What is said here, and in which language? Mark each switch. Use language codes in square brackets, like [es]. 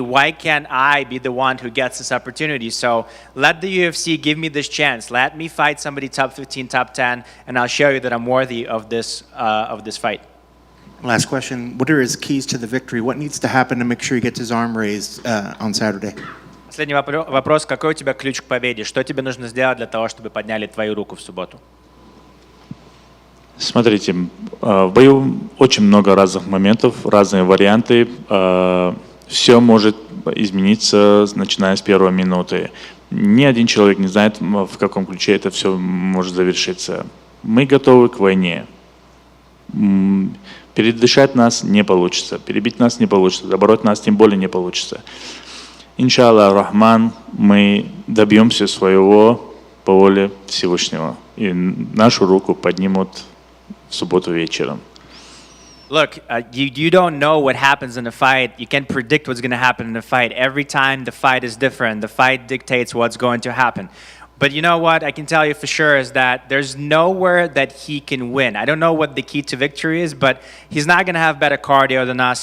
[en] Why can't I be the one who gets this opportunity? So let the UFC give me this chance. Let me fight somebody top 15, top 10, and I'll show you that I'm worthy of this fight. Last question. What are his keys to the victory? What needs to happen to make sure he gets his arm raised on Saturday? [ru] Последний вопрос. Какой у тебя ключ к победе? Что тебе нужно сделать для того, чтобы подняли твою руку в субботу? Смотрите, в бою очень много разных моментов, разные варианты. Все может измениться, начиная с первой минуты. Ни один человек не знает, в каком ключе это все может завершиться. Мы готовы к войне. Передышать нас не получится, перебить нас не получится, забороть нас тем более не получится. Иншаллах Рахман, мы добьемся своего по воле Всевышнего. И нашу руку поднимут в субботу вечером. [en] Look, you don't know what happens in a fight. You can't predict what's going to happen in a fight. Every time the fight is different. The fight dictates what's going to happen. But you know what I can tell you for sure is that there's nowhere that he can win. I don't know what the key to victory is, but he's not going to have better cardio than us.